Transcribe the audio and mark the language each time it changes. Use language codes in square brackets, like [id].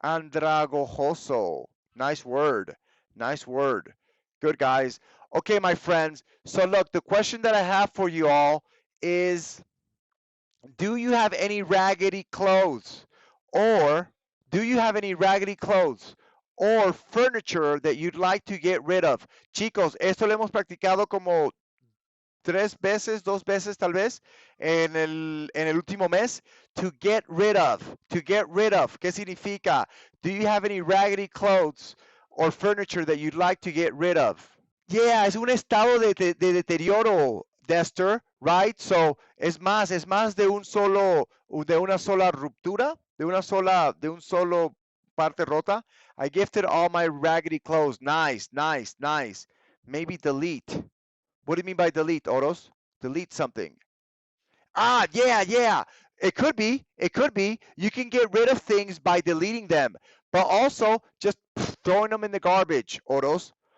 [en] Andragojoso. Nice word. Nice word. Good, guys. Okay, my friends. So look, the question that I have for you all is, do you have any raggedy clothes? Or do you have any raggedy clothes or furniture that you'd like to get rid of? [es] Chicos, esto lo hemos practicado como 2 veces tal vez en el último mes. [en] To get rid of. [es] ¿Qué significa? [en] Do you have any raggedy clothes or furniture that you'd like to get rid of? [es] Yeah, es un estado de deterioro, Dexter, right? So, es más de una sola ruptura, de un solo parte rota. [en] I gifted all my raggedy clothes. Nice. Maybe delete. What do you mean by delete, Oros? Delete something. Yeah. It could be. You can get rid of things by deleting them, but also just throwing them in the garbage, Oros.